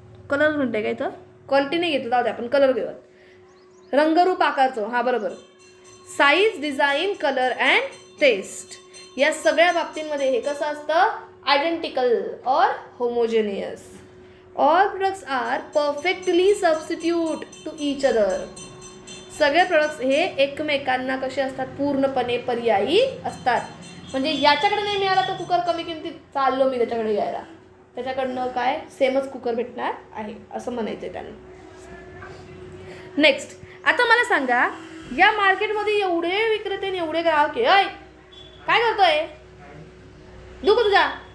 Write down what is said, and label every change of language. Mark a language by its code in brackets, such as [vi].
[mr] Colour म्हणते काय, तर क्वालिटी नाही घेतलं, जाऊ दे आपण कलर घेऊया. रंगरूप, आकारचं, हां बरोबर. Size, design, colour and taste या सगळ्या बाबतींमध्ये हे कसं असतं, आयडेंटिकल और homogeneous. [en] All products are perfectly substitute to each other. [mr] सगळे प्रोडक्ट्स हे एकमेकांना कसे असतात, पूर्णपणे पर्यायी असतात. म्हणजे याच्याकडे नाही मिळाला तर कुकर कमी किमतीत चाललो मी त्याच्याकडे घ्यायला, त्याच्याकडनं काय सेमच कुकर भेटणार आहे असं म्हणायचं आहे त्यांना. नेक्स्ट, आता मला सांगा, या मार्केटमध्ये एवढे विक्रेते आणि एवढे ग्राहक आहे, काय करतोय दुखू तुझा.